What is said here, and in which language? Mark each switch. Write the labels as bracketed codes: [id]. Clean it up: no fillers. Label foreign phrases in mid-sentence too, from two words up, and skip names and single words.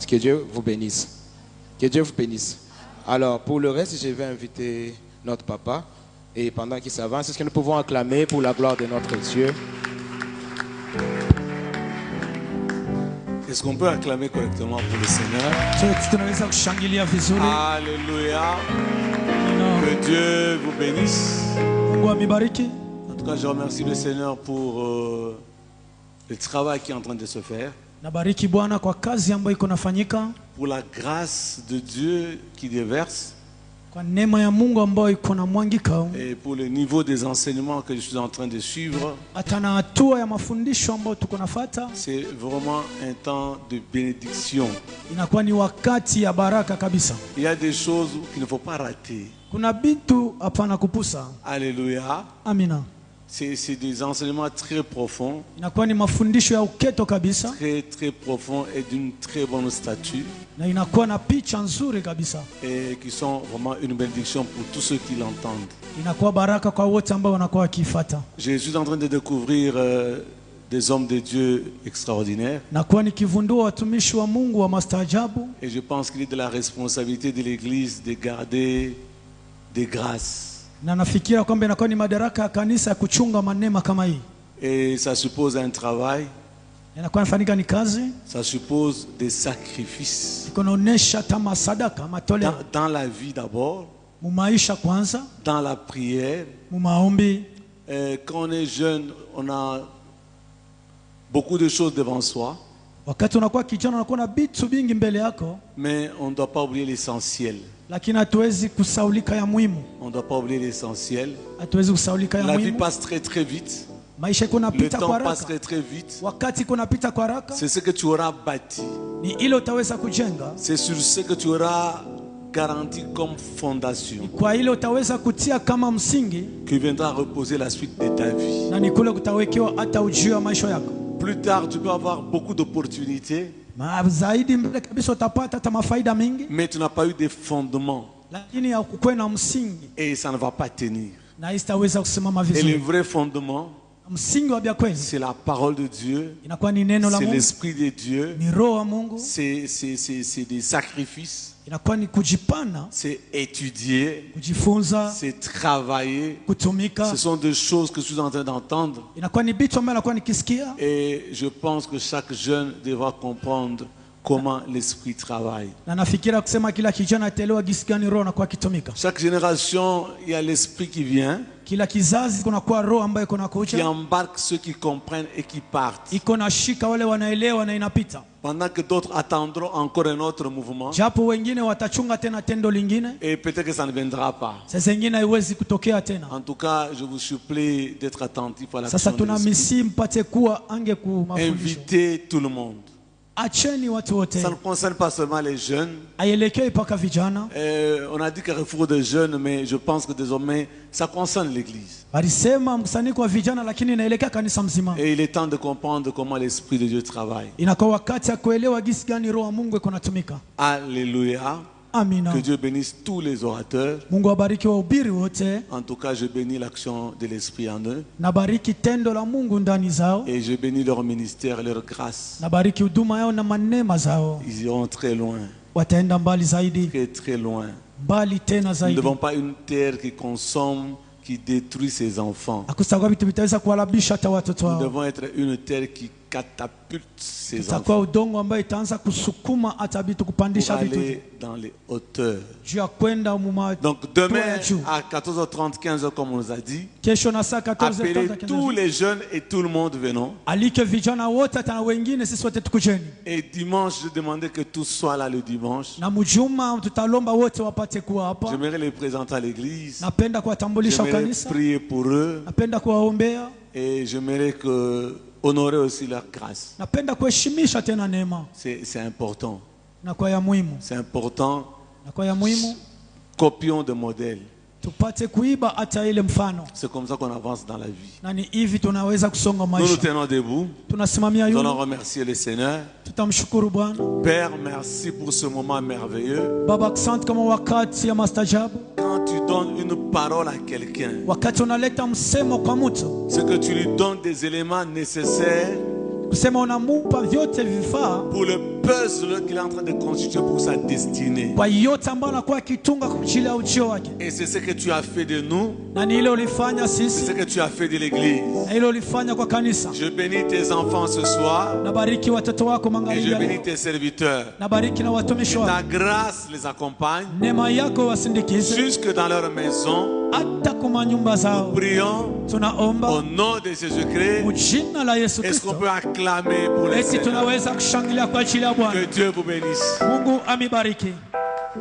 [fr] Que Dieu vous bénisse. Que Dieu vous bénisse. Alors, pour le reste, je vais inviter notre papa. Et pendant qu'il s'avance, est-ce que nous pouvons acclamer pour la gloire de notre Dieu? Est-ce qu'on peut acclamer correctement pour le Seigneur? [sw] tunaweza kushangilia vizuri. [fr] Alléluia. [sw] Nina- [fr] Que Dieu vous bénisse. [sw] Mungu amibariki. [fr] En tout cas, je remercie le Seigneur pour le travail qui est en train de se faire, [sw] Nabariki Bwana kwa kazi ambayo iko nafanyika, [fr] pour la grâce de Dieu qui déverse [sw] kwa neema ya Mungu ambayo iko na mwangika, [fr] et pour le niveau des enseignements que je suis en train de suivre. [sw] hata na hatua ya mafundisho ambayo tuko nafuata. [fr] C'est vraiment un temps de bénédiction. [sw] Inakuwa ni wakati ya baraka kabisa. [fr] Il y a des choses qu'il ne faut pas rater. [sw] Kuna bitu hapana kupusa. [fr] Alléluia. [sw] Amina. [fr] C'est des enseignements très profonds, [sw] Inakuwa ni mafundisho ya uketo kabisa, [fr] très très profonds et d'une très bonne stature, [sw] na inakuwa na picha nzuri kabisa. [fr] et qui sont vraiment une bénédiction pour tous ceux qui l'entendent. [sw] Inakuwa baraka kwa wote ambao wanakuwa wakifuata. [fr] Je suis en train de découvrir des hommes de Dieu extraordinaires, [sw] Nakuwa nikivundua watumishi wa Mungu wa mastaajabu, [fr] et je pense qu'il est de la responsabilité de l'Église de garder des grâces. [sw] na nafikira kwamba inakuwa ni madaraka ya kanisa ya kuchunga manema kama hii. [fr] Et ça suppose un travail, [sw] Inakuwa nafanyika ni kazi, [fr] ça suppose des sacrifices [sw] iko naonesha kama sadaka matoleo [fr] dans la vie d'abord, [sw] mu maisha kwanza, [fr] dans la prière. [sw] mu maombi. [fr] Quand on est jeune, on a beaucoup de choses devant soi, [sw] Wakati unakuwa kijana unakuwa na vitu vingi mbele yako, [fr] mais on ne doit pas oublier l'essentiel. [sw] lakini hatuwezi kusaulika ya muhimu. [fr] On ne doit pas oublier l'essentiel. [sw] Hatuwezi kusaulika ya [fr] La vie [sw] muhimu. [fr] passe très très vite. [sw] Maisha iko [fr] Le [sw] napita kwa [fr] temps passe [sw] haraka. [fr] très très vite. [sw] Wakati iko napita kwa haraka, [fr] C'est ce que tu auras bâti. [sw] ni ile utaweza kujenga, [fr] C'est sur ce que tu auras garanti comme fondation [sw] kwa ile utaweza kutia kama msingi, [fr] que viendra reposer la suite de ta vie. [sw] na ni kule kutawekewa hata ujio wa maisha yako. [fr] Plus tard, tu peux avoir beaucoup d'opportunités, [sw] Zaidi mbele kabisa utapata hata mafaida mengi, [fr] mais tu n'as pas eu de fondement [sw] lakini hakukuwa na msingi [fr] et ça ne va pas tenir. [sw] na isitaweza kusimama [fr] Et le [sw] vizuri. [fr] vrai fondement, [sw] Msingi wa bia kweli [fr] c'est la parole de Dieu, [sw] inakuwa ni neno la [fr] c'est [sw] Mungu, [fr] l'Esprit de Dieu, [sw] ni roho wa Mungu, [fr] c'est des sacrifices, [sw] inakuwa ni kujipana, [fr] c'est étudier, [sw] kujifunza, [fr] c'est travailler. [sw] kutumika. [fr] Ce sont des choses que je suis en train d'entendre. [sw] Inakuwa ni vitu ambavyo nakuwa nikisikia, [fr] Et je pense que chaque jeune devra comprendre comment l'esprit travaille. [sw] na nafikiria kusema kila kijana ataelewa jinsi gani roho anakuwa akitumika. [fr] Chaque génération, il y a l'esprit qui vient, [sw] Kila kizazi kuna kuwa roho ambayo iko na [fr] qui [sw] kuja, [fr] embarque ceux qui comprennent et qui partent. [sw] iko na shika wale wanaelewa na inapita, [fr] Pendant que d'autres attendront encore un autre mouvement. [sw] japo wengine watachunga tena tendo lingine, [fr] Et peut-être que ça ne viendra pas. [sw] sasa zingine haiwezi kutokea tena. [fr] En tout cas, je vous supplie d'être attentif à [sw] Sasa [fr] l'action de l'esprit. [sw] tunamisi mpate kuwa ange ku mafundisho. [fr] Invitez tout le monde. [sw] Acheni watu wote, [fr] Ça ne concerne pas seulement les jeunes. [sw] aielekei mpaka vijana. [fr] On a dit Carrefour de jeunes, mais je pense que désormais, ça concerne l'Église. [sw] Walisema mkusanyiko wa vijana, lakini inaelekea kanisa mzima. [fr] Et il est temps de comprendre comment l'Esprit de Dieu travaille. [sw] Inakuwa wakati ya kuelewa jinsi gani roho wa Mungu iko natumika. [fr] Alléluia. [sw] Amina. [fr] Que Dieu bénisse tous les orateurs. [sw] Mungu abariki wahubiri wote, [fr] En tout cas, je bénis l'action de l'Esprit en eux. [sw] nabariki tendo la Mungu ndani zao, [fr] Et je bénis leur ministère, leur grâce. [sw] nabariki huduma yao na manema zao. [fr] Ils iront très loin, [sw] Wataenda mbali zaidi, [fr] très très loin. [sw] mbali tena [fr] Nous ne [sw] zaidi. [fr] devons pas une terre qui consomme, qui détruit ses enfants. [sw] Akusakuwa vitu vitaweza kuhalabisha hata watoto [fr] Nous [sw] wao. [fr] devons être une terre qui catapulte ses [sw] Itakuwa [fr] enfants [sw] udongo ambayo itaanza kusukuma hata vitu [fr] pour [sw] kupandisha vitu [fr] aller dans les hauteurs. [sw] juu ya kwenda muma. [fr] Donc demain à 14h30, 15h comme on nous a dit, [sw] Kesho na saa 14 [fr] appelez tous les jeunes et tout le monde venons. [sw] alike vijana wote hata na wengine, sisi wote tukujeni. [fr] Et dimanche, je demandais que tous soient là le dimanche. [sw] Na mjuma tutalomba wote wapate kuwa hapa. [fr] J'aimerais les présenter à l'église. [sw] Napenda kuwatambulisha [fr] J'aimerais [sw] kanisa, [fr] prier pour eux. [sw] napenda kuwaombea, [fr] Et j'aimerais honorer aussi leur grâce. [sw] napenda kuheshimisha tena neema, [fr] C'est important. [sw] na kwa ya muhimu, [fr] C'est important. [sw] na kwa ya muhimu [fr] Copions de modèles. [sw] tupate kuiba hata ile mfano, [fr] C'est comme ça qu'on avance dans la vie. [sw] na ni hivi tunaweza kusonga [fr] Nous nous [sw] maisha. [fr] tenons debout. [sw] Tunasimamia [fr] Nous allons [sw] yule, [fr] remercier le Seigneur. [sw] tutamshukuru Bwana. [fr] Père, merci pour ce moment merveilleux. [sw] Baba, asante kama wakati ya mastajabu, [fr] Quand tu donnes une parole à quelqu'un, [sw] wakati unaleta msemo kwa mtu, [fr] c'est que tu lui donnes des éléments nécessaires [sw] kusema unamupa vyote vifaa [fr] pour le puzzle qu'il est en train de constituer pour sa destinée. [sw] kwa yote ambayo anakuwa akitunga kwa ajili ya ujio wake, [fr] Et c'est ce que tu as fait de nous, [sw] na ni ile ulifanya [fr] c'est [sw] sisi, [fr] ce que tu as fait de l'Église. [sw] na ile ulifanya kwa kanisa. [fr] Je bénis tes enfants ce soir [sw] Nabariki watoto wako [fr] et je [sw] magharibi ya [fr] bénis [sw] leo. [fr] tes serviteurs. [sw] Nabariki na watumishi [fr] Ta [sw] wako, [fr] grâce les accompagne [sw] neema yako wasindikize [fr] jusque dans leur maison. [sw] hata kuma nyumba zao. [fr] Prions au [sw] Tunaomba [fr] nom de Jésus-Christ. [sw] mjina la Yesu [fr] Est-ce qu'on [sw] Kristo, [fr] peut acclamer pour le [sw] eti [fr] Seigneur? [sw] tunaweza kushangilia kwa ajili ya [fr] Que [sw] Bwana. [fr] Dieu vous bénisse. [sw] Mungu amibariki.